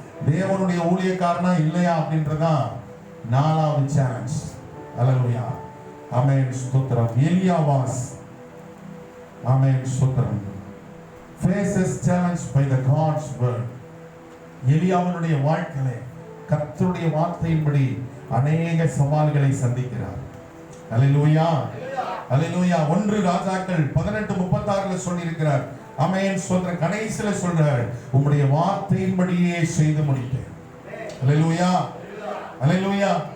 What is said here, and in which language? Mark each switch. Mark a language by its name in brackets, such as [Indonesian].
[Tamil] தேவனுடைய ஊழியக்காரனா இல்லையா அப்படின்றதான் நாலாவது சேலஞ்ச். அல்லேலூயா. ஆமென். ஸ்தோத்திரம். [English] எலியா வாஸ் [Tamil] ஆமென் ஸ்தோத்திரம் [English] faces challenge by the God's word. [Tamil] எலியாவினுடைய வாழ்க்கையில கர்த்தருடைய வார்த்தையின்படி அநேக சவால்களை சந்திக்கிறார். அல்லேலூயா. அல்லேலூயா. 1 ராஜாக்கள் 18:36 சொல்லி இருக்கிறார். ஆமென் ஸ்தோத்திரம். கடைசில சொல்றார், உம்முடைய வார்த்தையின்படியே செய்து முடித்தேன். அல்லேலூயா. அல்லேலூயா.